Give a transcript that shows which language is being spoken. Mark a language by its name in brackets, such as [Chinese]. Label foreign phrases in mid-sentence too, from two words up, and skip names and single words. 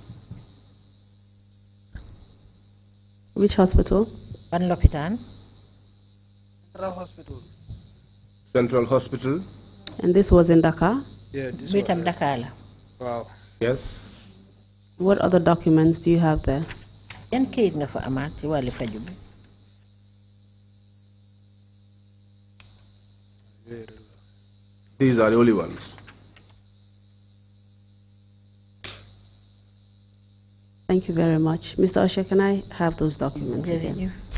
[English] Which hospital? [Wolof] Ban Lopitan. [English] Central Hospital. Central Hospital. And this was in Dhaka? Yeah, this Bitam one. Dhaka. Wow. Yes. What other documents do you have there? [Wolof] Yan kayit nga fa amaat ci wàllu faju bi. [English] These are the only ones. Thank you very much. Mr. Osher, can I have those documents again?